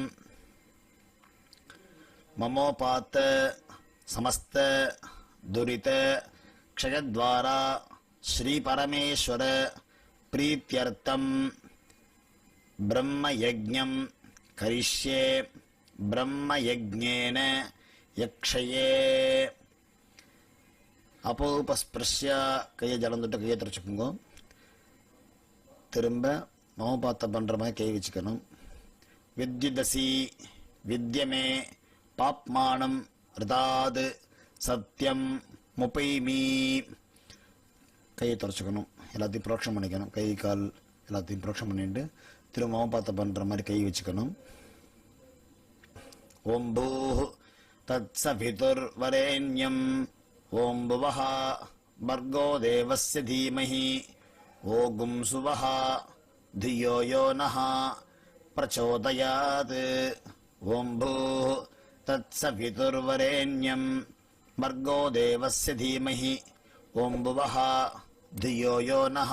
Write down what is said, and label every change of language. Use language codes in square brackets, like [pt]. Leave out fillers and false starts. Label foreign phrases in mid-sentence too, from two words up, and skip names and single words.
[sa] ममोपात समस्त दुरित क्षयद्वारा श्री परमेश्वर प्रीत्यर्थम ब्रह्मयज्ञं करिष्ये ब्रह्मयज्ञेन यक्षये [ta] அப்போபஸ்பிரஷ்ய கையை ஜலம் தொட்டு கையை திறச்சுக்கோங்க. திரும்ப மௌபாத்த பண்ணுற மாதிரி கை வச்சுக்கணும். [sa] विद्युदसि विद्य मे पाप्मानम् ऋतात् सत्यम् उपैमि [ta] கையை துறச்சுக்கணும். எல்லாத்தையும் புரோக்ஷம் பண்ணிக்கணும். கை கால் எல்லாத்தையும் புரோக்ஷம் பண்ணிட்டு திரும்ப மௌபாத்த பண்ணுற மாதிரி கை வச்சுக்கணும். [sa] ओम् भूः तत् सवितुर्वरेण्यम् ओम भुवः भर्गो देवस्य धीमहि ओगुं सुवः धियो यो नः प्रचोदयात् ओम भूः तत्सवितुर्वरेण्यं भर्गो देवस्य धीमहि ओम भुवः धियो यो नः